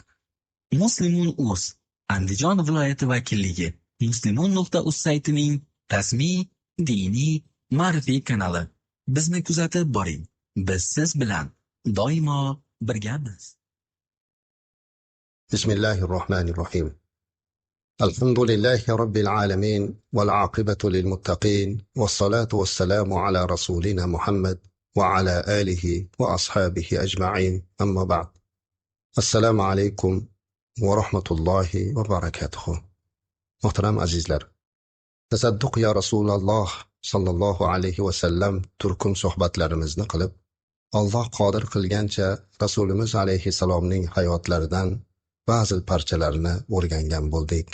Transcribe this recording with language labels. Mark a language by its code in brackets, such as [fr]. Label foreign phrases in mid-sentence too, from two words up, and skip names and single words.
[uz] Muslimun.uz Andijon viloyati vakilligi muslimun.uz saytining rasmiy diniy ma'rifiy kanali. Bizni kuzatib boring. Biz siz bilan doimo birgamiz. [ar] بسم الله الرحمن الرحيم. الحمد لله رب العالمين والعاقبة للمتقين والصلاة والسلام على رسولنا محمد وعلى آله وأصحابه أجمعين. أما بعد. السلام عليكم ورحمة الله وبركاته. [uz] Muhtaram azizlar, tasadduq [ar] يا رسول الله صلى الله عليه وسلم [uz] turkum suhbatlarimizni qilib, Alloh qodir qilgancha Rasulimiz alayhi salomning hayotlaridan ba'zi parchalarini o'rgangan bo'ldik.